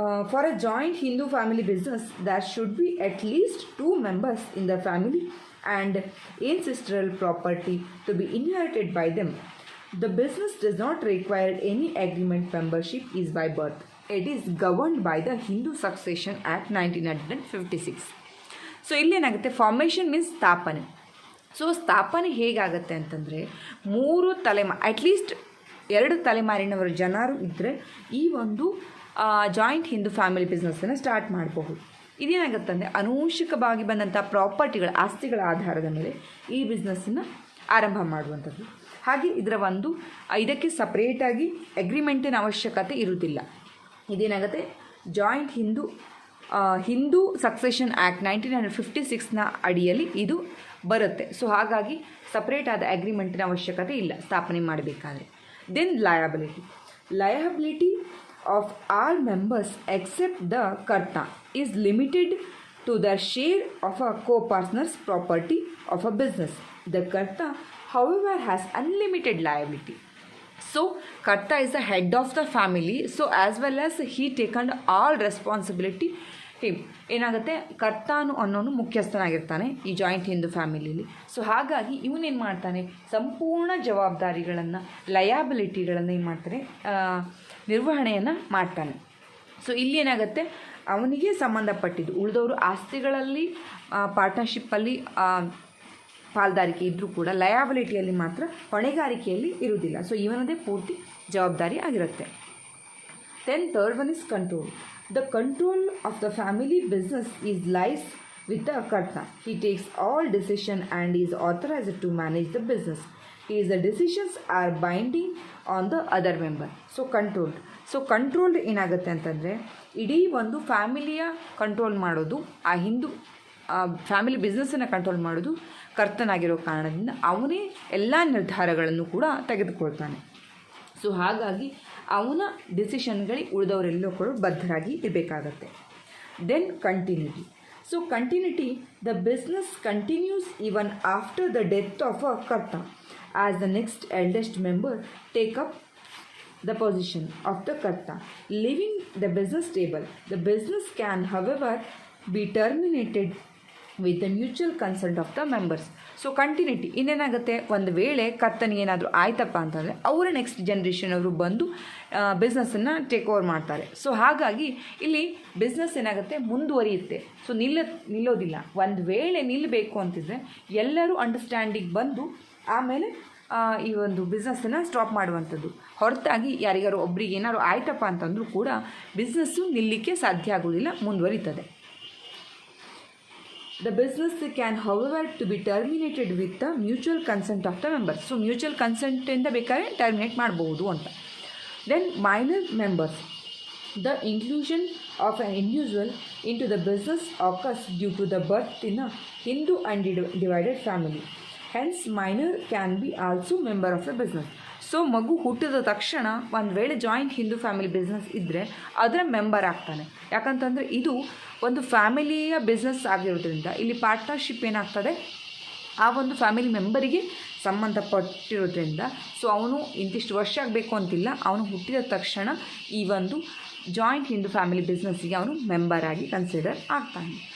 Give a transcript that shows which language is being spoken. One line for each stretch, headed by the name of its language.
English: For a joint Hindu family business, there should be at least 2 members in the family and ancestral property to be inherited by them. The business does not require any agreement. Membership is by birth. It is governed by the Hindu Succession Act 1956.
Kannada: So ಇಲ್ಲೇನಾಗುತ್ತೆ, formation means ಸ್ಥಾಪನೆ. So ಸ್ಥಾಪನೆ ಹೇಗಾಗುತ್ತೆ ಅಂತಂದರೆ, 3 at least 2 ತಲೆಮಾರಿನವರು ಜನರು ಇದ್ದರೆ ಈ ಒಂದು joint Hindu family ಬಿಸ್ನೆಸ್ಸನ್ನು start ಮಾಡಬಹುದು. ಇದೇನಾಗುತ್ತಂದರೆ, ಆನುವಂಶಿಕವಾಗಿ ಬಂದಂಥ ಪ್ರಾಪರ್ಟಿಗಳ, ಆಸ್ತಿಗಳ ಆಧಾರದ ಮೇಲೆ ಈ ಬಿಸ್ನೆಸ್ಸನ್ನು ಆರಂಭ ಮಾಡುವಂಥದ್ದು. ಹಾಗೆ ಇದಕ್ಕೆ ಸಪ್ರೇಟಾಗಿ ಅಗ್ರಿಮೆಂಟಿನ ಅವಶ್ಯಕತೆ ಇರುವುದಿಲ್ಲ. ಇದೇನಾಗುತ್ತೆ, ಜಾಯಿಂಟ್ ಹಿಂದೂ ಸಕ್ಸೆಷನ್ ಆ್ಯಕ್ಟ್ 1956ನ ಅಡಿಯಲ್ಲಿ ಇದು ಬರುತ್ತೆ. ಸೊ ಹಾಗಾಗಿ ಸಪ್ರೇಟ್ ಆದ ಅಗ್ರಿಮೆಂಟಿನ ಅವಶ್ಯಕತೆ ಇಲ್ಲ ಸ್ಥಾಪನೆ ಮಾಡಬೇಕಾದ್ರೆ.
English: Then liability of all members except the Karta is limited to their share of a co-partner's property of a business. The Karta, however, has unlimited liability. So Karta is the head of the family, so as well as he taken all responsibility.
Kannada: ಏನಾಗುತ್ತೆ, ಕರ್ತಾನು ಅನ್ನೋನು ಮುಖ್ಯಸ್ಥನಾಗಿರ್ತಾನೆ ಈ joint Hindu ಫ್ಯಾಮಿಲಿಯಲ್ಲಿ. So ಹಾಗಾಗಿ ಇವನೇನು ಮಾಡ್ತಾನೆ, ಸಂಪೂರ್ಣ ಜವಾಬ್ದಾರಿಗಳನ್ನು, ಲಯಾಬಿಲಿಟಿಗಳನ್ನು ಏನು ಮಾಡ್ತಾನೆ, ನಿರ್ವಹಣೆಯನ್ನು ಮಾಡ್ತಾನೆ. ಸೊ ಇಲ್ಲಿ ಏನಾಗುತ್ತೆ, ಅವನಿಗೆ ಸಂಬಂಧಪಟ್ಟಿದ್ದು ಉಳಿದವರು ಆಸ್ತಿಗಳಲ್ಲಿ ಪಾರ್ಟ್ನರ್ಶಿಪ್ಪಲ್ಲಿ ಪಾಲ್ದಾರಿಕೆ ಇದ್ದರೂ ಕೂಡ ಲಯಾಬಿಲಿಟಿಯಲ್ಲಿ ಮಾತ್ರ, ಹೊಣೆಗಾರಿಕೆಯಲ್ಲಿ ಇರುವುದಿಲ್ಲ. ಸೊ ಇವನದೇ ಪೂರ್ತಿ ಜವಾಬ್ದಾರಿ ಆಗಿರುತ್ತೆ.
English: Then third one is control. The control of the family business lies with the Karta. He takes all decision and is authorized to manage the business. is the decisions are binding on the other member.
Kannada: So controlled ಏನಾಗುತ್ತೆ ಅಂತಂದರೆ ಇಡೀ ಒಂದು ಫ್ಯಾಮಿಲಿಯ control ಮಾಡೋದು, ಆ Hindu family ಬಿಸ್ನೆಸ್ಸನ್ನು control ಮಾಡೋದು ಕರ್ತನಾಗಿರೋ ಕಾರಣದಿಂದ ಅವನೇ ಎಲ್ಲ ನಿರ್ಧಾರಗಳನ್ನು ಕೂಡ ತೆಗೆದುಕೊಳ್ತಾನೆ. ಸೊ ಹಾಗಾಗಿ ಅವನ ಡಿಸಿಷನ್ಗಳಿಗೆ ಉಳಿದವರೆಲ್ಲೂ ಕೂಡ ಬದ್ಧರಾಗಿ ಇರಬೇಕಾಗತ್ತೆ.
English: Then continuity. So continuity, the business continues even after the death of a karta as the next eldest member take up the position of the karta, leaving the business stable. The business can, however, be terminated with the mutual consent of the members.
Kannada: So continuity ಇನ್ನೇನಾಗುತ್ತೆ, ಒಂದು ವೇಳೆ ಕರ್ತನಿಗೆ ಏನಾದರೂ ಆಯ್ತಪ್ಪ ಅಂತಂದರೆ ಅವರ next generation ಅವರು ಬಂದು ಬಿಸ್ನೆಸ್ಸನ್ನು take over ಮಾಡ್ತಾರೆ. ಸೊ ಹಾಗಾಗಿ ಇಲ್ಲಿ ಬಿಸ್ನೆಸ್ ಏನಾಗುತ್ತೆ, ಮುಂದುವರಿಯುತ್ತೆ. ಸೊ ನಿಲ್ಲೋದಿಲ್ಲ. ಒಂದು ವೇಳೆ ನಿಲ್ಲಬೇಕು ಅಂತಿದ್ರೆ ಎಲ್ಲರೂ ಅಂಡರ್ಸ್ಟ್ಯಾಂಡಿಂಗ್ ಬಂದು ಆಮೇಲೆ ಈ ಒಂದು ಬಿಸ್ನೆಸ್ಸನ್ನು ಸ್ಟಾಪ್ ಮಾಡುವಂಥದ್ದು, ಹೊರತಾಗಿ ಯಾರಿಗಾರು ಒಬ್ರಿಗೆ ಏನಾದ್ರು ಆಯ್ತಪ್ಪ ಅಂತಂದರೂ ಕೂಡ ಬಿಸ್ನೆಸ್ಸು ನಿಲ್ಲಲಿಕ್ಕೆ ಸಾಧ್ಯ ಆಗೋದಿಲ್ಲ, ಮುಂದುವರಿತದೆ.
English: The business can, however, to be terminated with the mutual consent of the members.
Kannada: So mutual ಕನ್ಸೆಂಟಿಂದ ಬೇಕಾದ್ರೆ ಟರ್ಮಿನೇಟ್ ಮಾಡ್ಬೋದು ಅಂತ.
English: Then minor members. The inclusion of an individual into the business occurs due to the birth in a Hindu undivided family. Hence, minor can be also member of the business.
Kannada: So ಮಗು ಹುಟ್ಟಿದ ತಕ್ಷಣ ಒಂದು ವೇಳೆ joint Hindu family business ಇದ್ದರೆ ಅದರ member ಆಗ್ತಾನೆ. ಯಾಕಂತಂದರೆ ಇದು ಒಂದು ಫ್ಯಾಮಿಲಿಯ ಬಿಸ್ನೆಸ್ ಆಗಿರೋದ್ರಿಂದ ಇಲ್ಲಿ ಪಾರ್ಟ್ನರ್ಶಿಪ್ ಏನಾಗ್ತದೆ, ಆ ಒಂದು ಫ್ಯಾಮಿಲಿ ಮೆಂಬರಿಗೆ ಸಂಬಂಧಪಟ್ಟಿರೋದ್ರಿಂದ ಸೊ ಅವನು ಇಂತಿಷ್ಟು ವರ್ಷ ಆಗಬೇಕು ಅಂತಿಲ್ಲ, ಅವನು ಹುಟ್ಟಿದ ತಕ್ಷಣ ಈ ಒಂದು ಜಾಯಿಂಟ್ ಹಿಂದೂ ಫ್ಯಾಮಿಲಿ ಬಿಸ್ನೆಸ್ಸಿಗೆ ಅವನು ಮೆಂಬರ್ ಆಗಿ ಕನ್ಸಿಡರ್ ಆಗ್ತಾನೆ.